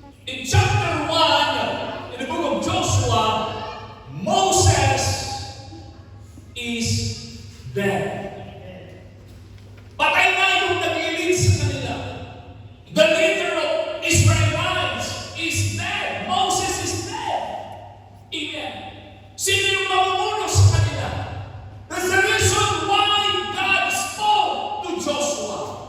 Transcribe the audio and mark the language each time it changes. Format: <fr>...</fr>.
<en>In chapter 1, in the book of Joshua, Moses is dead.</en> <tl>Patay na yung nag-i-lead sa kanila.</tl> <en>The leader of Israelites is dead. Moses is dead. Amen.</en> <tl>Sino yung mamumuno sa kanila?</tl> <en>That's the reason why God spoke to Joshua.</en>